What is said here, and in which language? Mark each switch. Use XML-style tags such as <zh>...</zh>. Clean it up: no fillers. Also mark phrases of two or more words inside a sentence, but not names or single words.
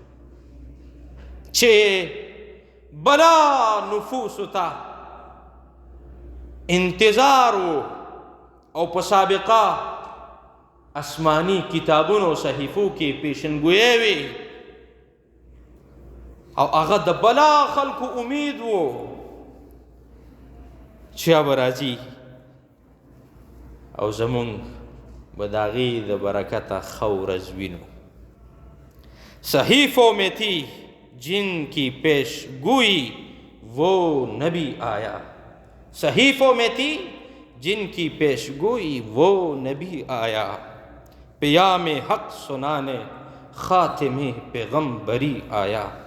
<ps>چې بلا نفوسو ته انتظار و او په سابقه آسمانی کتابونو صحیفو کې پیشنګویی وي او هغه د بلا خلکو امید و چې به راځي او زمونږ به د هغې د برکته ښه ورځ وینو.</ps> <ur>صحیفوں میں تھی جن کی پیش گوئی وہ نبی آیا. صحیفوں میں تھی جن کی پیش گوئی وہ نبی آیا. پیام حق سنانے خاتم پیغمبری آیا.</ur>